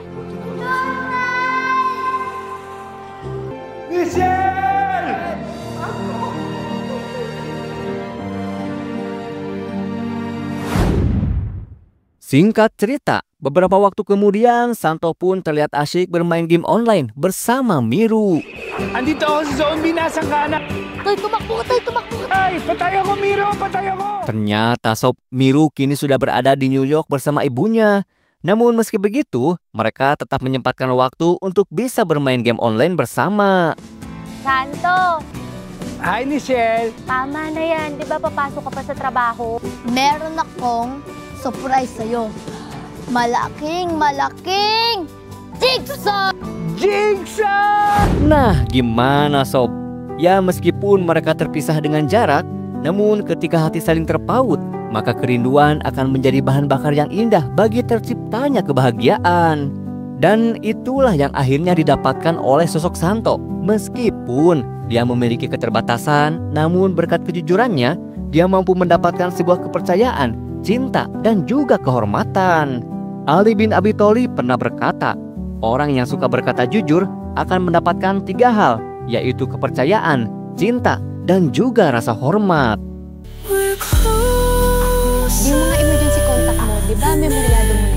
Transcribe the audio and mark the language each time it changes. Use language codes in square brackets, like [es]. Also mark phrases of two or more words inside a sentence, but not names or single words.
[id] Singkat cerita, beberapa waktu kemudian Santo pun terlihat asyik bermain game online bersama Miru. [tl] Andito ako sa zone, binasang ka na. Tay, tumakbo ka, tay, tumakbo ka. Ay, patay ako, Miro, patay ako. [id] Ternyata Sob, Miru kini sudah berada di New York bersama ibunya. Namun meski begitu, mereka tetap menyempatkan waktu untuk bisa bermain game online bersama. [tl] Santo, Hi, Michelle. tama na yan. Di ba papasok ka pa sa trabaho? Meron akong surprise sa'yo. Malaking jigsaw! Jigsaw! [id] Nah, gimana Sob? Ya meskipun mereka terpisah dengan jarak, namun ketika hati saling terpaut, maka kerinduan akan menjadi bahan bakar yang indah bagi terciptanya kebahagiaan. Dan itulah yang akhirnya didapatkan oleh sosok Santo. Meskipun dia memiliki keterbatasan, namun berkat kejujurannya, dia mampu mendapatkan sebuah kepercayaan, cinta, dan juga kehormatan. Ali bin Abi Thalib pernah berkata, orang yang suka berkata jujur akan mendapatkan 3 hal, yaitu kepercayaan, cinta, dan juga rasa hormat. [tl] Yung mga [en] emergency contact [tl] mo, di ba memoryado